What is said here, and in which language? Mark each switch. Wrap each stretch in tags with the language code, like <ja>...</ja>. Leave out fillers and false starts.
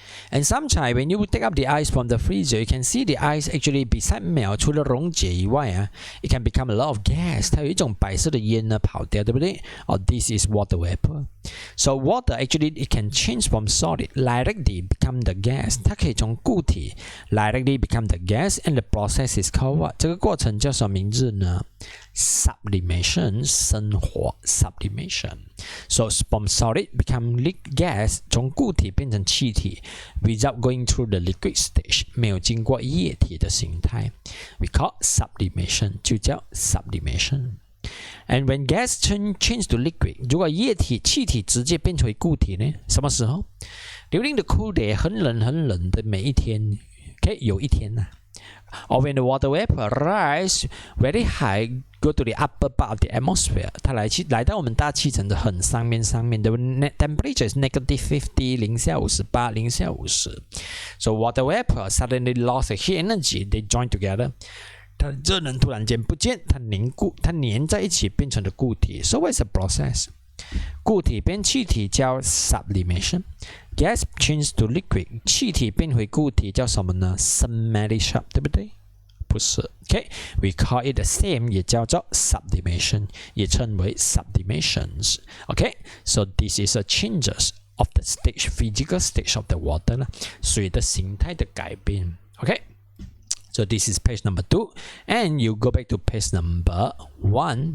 <en>And sometimes when you take up the ice from the freezer, you can see the ice actually beside melt，</en> <zh>除了溶解以外</zh> <en>it can become a lot of gas，</en> <zh>它有一种白色的烟呢跑掉，对不对？</zh> <en>Or this is water vapor. So water actually it can change from solid directly become the gas，</en> <zh>它可以从固体</zh> <en>directly become the gas， and the process is called what？</en> <zh>这个过程叫什么名字呢？Sublimation， 升华 sublimation。</zh> <en>So from solid become gas，</en> <zh>从固体变成气体</zh> <en>，without going through the liquid stage，</en> <zh>没有经过液体的形态</zh> <en>，we call sublimation，</en> <zh>就叫</zh> <en>sublimation。And when gas change to liquid，</en> <zh>如果气体直接变回固体呢？什么时候 ？</zh> <en>During the cool day，</en> <zh>很冷的每一天 ，OK， 有一天呢。</zh> <en>Or when the water vapor rise very high, go to the upper part of the atmosphere，</en> <zh>它来到我们大气层的很上面，</zh> <en>the temperature is -50，</en> <zh>零下58， 零下50。</zh> <en>So water vapor suddenly lost the heat energy, they join together。</en> <zh>它的热能突然间不见，它凝固，它粘在一起变成了固体。</zh> <en>So what is the process？</en> <zh>固体变气体叫 sublimation。</zh> <en>Gas change to liquid，</en> <zh>气体变回固体叫什么呢 ？Sublimation， 对不对？不是</zh> <en>，OK，we call it the same，</en> <zh>也叫做</zh> <en>sublimation，</en> <zh>也称为</zh> <en>sublimations。OK，so this is a changes of the stage, physical stage of the water 啦，</en> <zh>水的形态的改变。</zh> <en>OK。So this is page number 2, and you go back to page number 1.</en>